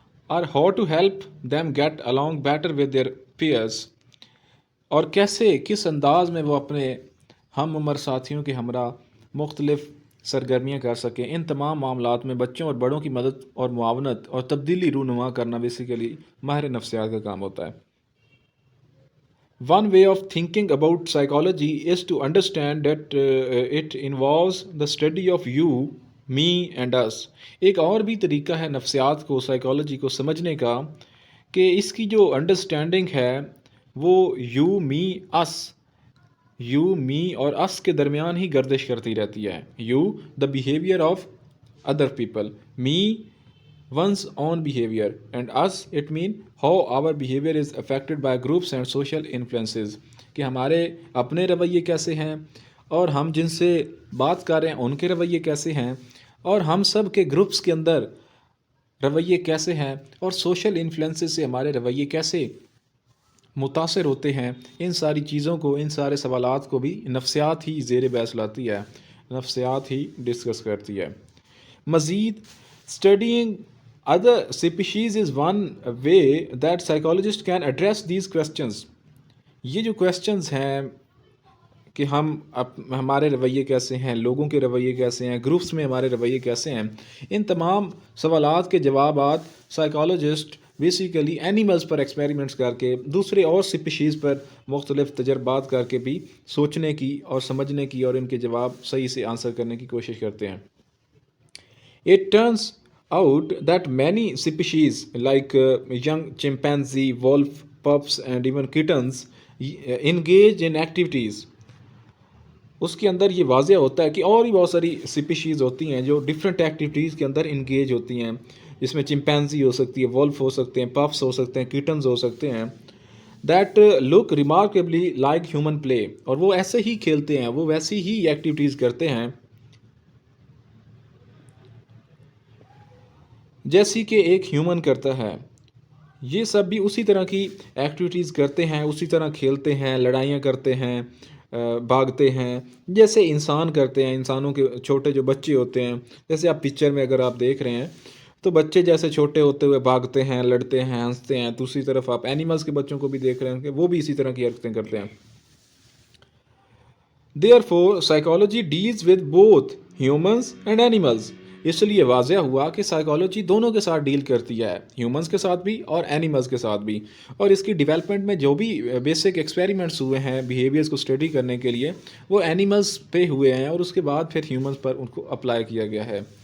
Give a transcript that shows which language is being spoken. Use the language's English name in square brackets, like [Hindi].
[English] اور how to help them get along better with their peers. [Urdu] اور کیسے، کس انداز میں وہ اپنے ہم عمر ساتھیوں کے ہمراہ مختلف سرگرمیاں کر سکیں. ان تمام معاملات میں بچوں اور بڑوں کی مدد اور معاونت اور تبدیلی رونما کرنا بیسیکلی ماہر نفسیات کا کام ہوتا ہے. [English] One way of thinking about psychology is to understand that it involves the study of you, me and us. [Urdu] ایک اور بھی طریقہ ہے نفسیات کو، سائیکالوجی کو سمجھنے کا، کہ اس کی جو انڈرسٹینڈنگ ہے وہ یو، می، اس یو، می اور اس کے درمیان ہی گردش کرتی رہتی ہے. [English] You the behaviour of other people, me one's own behavior, and us it mean how our behavior is affected by groups and social influences. [Urdu] کہ ہمارے اپنے رویے کیسے ہیں اور ہم جن سے بات کر رہے ہیں ان کے رویے کیسے ہیں اور ہم سب کے گروپس کے اندر رویے کیسے ہیں اور سوشل انفلوئنسز سے ہمارے رویے کیسے متاثر ہوتے ہیں. ان ساری چیزوں کو، ان سارے سوالات کو بھی نفسیات ہی زیر بحث لاتی ہے، نفسیات ہی ڈسکس کرتی ہے. [English] مزید studying other species is one way that psychologists can address these questions. [Urdu] یہ جو questions ہیں کہ ہمارے رویے کیسے ہیں، لوگوں کے رویے کیسے ہیں، گروپس میں ہمارے رویے کیسے ہیں، ان تمام سوالات کے جوابات سائیکالوجسٹ بیسیکلی اینیملز پر ایکسپیریمنٹس کر کے، دوسرے اور سپیشیز پر مختلف تجربات کر کے بھی سوچنے کی اور سمجھنے کی اور ان کے جواب صحیح سے آنسر کرنے کی کوشش کرتے ہیں. [English] It turns out that many species like young chimpanzee, wolf, pups and even kittens engage in activities. [Urdu] اس کے اندر یہ واضح ہوتا ہے کہ اور بھی بہت ساری سپیشیز ہوتی ہیں جو ڈفرینٹ ایکٹیویٹیز کے اندر انگیج ہوتی ہیں، جس میں چمپینزی ہو سکتی ہے، وولف ہو سکتے ہیں، پفس ہو سکتے ہیں، کیٹنز ہو سکتے ہیں، [English] that look remarkably like human play, [Urdu] اور وہ ایسے ہی کھیلتے ہیں، وہ ویسی ہی ایکٹیویٹیز کرتے ہیں جیسی کہ ایک ہیومن کرتا ہے. یہ سب بھی اسی طرح کی ایکٹیویٹیز کرتے ہیں، اسی طرح کھیلتے ہیں، لڑائیاں کرتے ہیں، بھاگتے ہیں جیسے انسان کرتے ہیں. انسانوں کے چھوٹے جو بچے ہوتے ہیں، جیسے آپ پکچر میں اگر آپ دیکھ رہے ہیں تو بچے جیسے چھوٹے ہوتے ہوئے بھاگتے ہیں، لڑتے ہیں، ہنستے ہیں. دوسری طرف آپ اینیملز کے بچوں کو بھی دیکھ رہے ہیں کہ وہ بھی اسی طرح کی حرکتیں کرتے ہیں. [English] Therefore, psychology deals with both humans and animals. [Urdu] اس لیے واضح ہوا کہ سائیکالوجی دونوں کے ساتھ ڈیل کرتی ہے، ہیومنز کے ساتھ بھی اور اینیملز کے ساتھ بھی. اور اس کی ڈیولپمنٹ میں جو بھی بیسک ایکسپیریمنٹس ہوئے ہیں بیہیویئرس کو اسٹڈی کرنے کے لیے، وہ اینیملز پہ ہوئے ہیں اور اس کے بعد پھر ہیومنز پر ان کو اپلائی کیا گیا ہے.